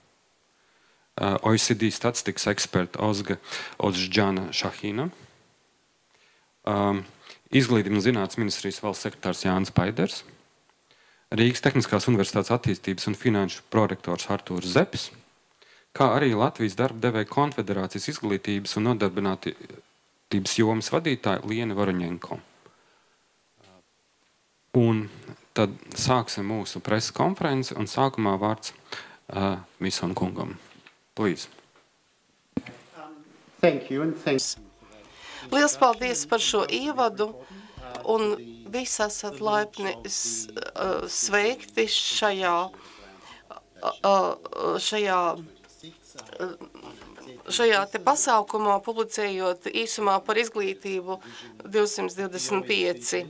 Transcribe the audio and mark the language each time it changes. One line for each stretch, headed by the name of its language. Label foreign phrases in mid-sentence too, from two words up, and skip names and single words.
Latvian: OECD statistikas eksperta Ozžģana Šahina, izglītības un zinātnes ministrijas valsts sekretārs Jānis Paiders, Rīgas Tehniskās universitātes attīstības un finanšu prorektors Artūrs Zepis, kā arī Latvijas darba devēja konfederācijas izglītības un nodarbinātības jomas vadītāja Liena Varuņenko. Un tad sāksim mūsu preses konferenci un sākumā vārds Misona kungam.
English: Please. Thank you and thanks.
Latvian: Liels paldies par šo ievadu un visi esat laipni sveikti šajā te pasākumā, publicējot īsumā par izglītību 225.